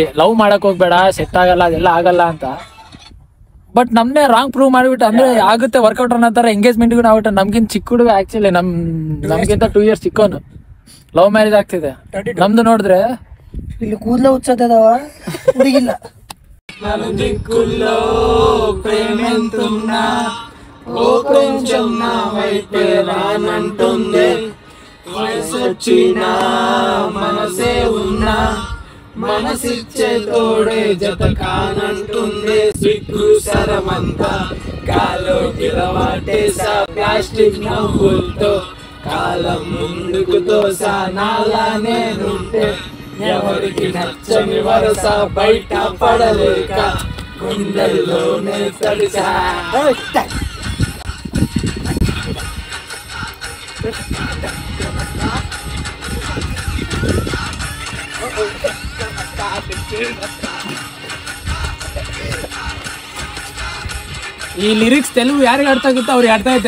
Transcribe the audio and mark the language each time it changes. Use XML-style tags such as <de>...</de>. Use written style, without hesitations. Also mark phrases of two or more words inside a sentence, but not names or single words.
<kn>ಲವ್ ಮಾಡಕ್ ಹೋಗ್ಬೇಡ, ಸೆಟ್ ಆಗಲ್ಲ, ಅದೆಲ್ಲ ಆಗಲ್ಲ ಅಂತ. ಬಟ್ ನಮ್ನೇ</kn> <en>wrong prove</en> <kn>ಮಾಡಿಬಿಟ್ಟು, ಅಂದ್ರೆ ಆಗುತ್ತೆ ವರ್ಕೌಟ್ ಅನ್ನೋ ತರ ಎಂಗೇಜ್ಮೆಂಟ್ಗೂ ಆಗ್ಬಿಟ್ಟು ನಮ್ಗಿಂತ ಚಿಕ್ಕ ಹುಡುಗ. ಆಕ್ಚುಲಿ ನಮ್ಗಿಂತ 2 years ಚಿಕ್ಕೋನು.</kn> <en>love marriage</en> <kn>ಆಗ್ತಿದೆ ನಮ್ದು. ನೋಡಿದ್ರೆ ಇಲ್ಲಿ ಕೂದಲ ಹುಚ್ಚದವ ಹುಡುಗಿಲ್ಲ.</kn> <te>మనసిచ్చే తోడే జత కానంటుంది. సిగ్గు సరమంతా గాలో గిరవాటేసా ప్లాస్టిక్ నవ్వులతో కాలం ముందుకు తోసా. నాలా నేనుంటే ఎవరికి నచ్చని వరస బయట పడలేక గుండెల్లోనే తడిసా.</te> <kn>ಈ ಲಿರಿಕ್ಸ್ ತೆಲುಗು ಯಾರಿಗೆ ಅರ್ಥ ಆಗುತ್ತೋ ಅವ್ರಿಗೆ ಅರ್ಥ ಆಗುತ್ತೆ.</kn>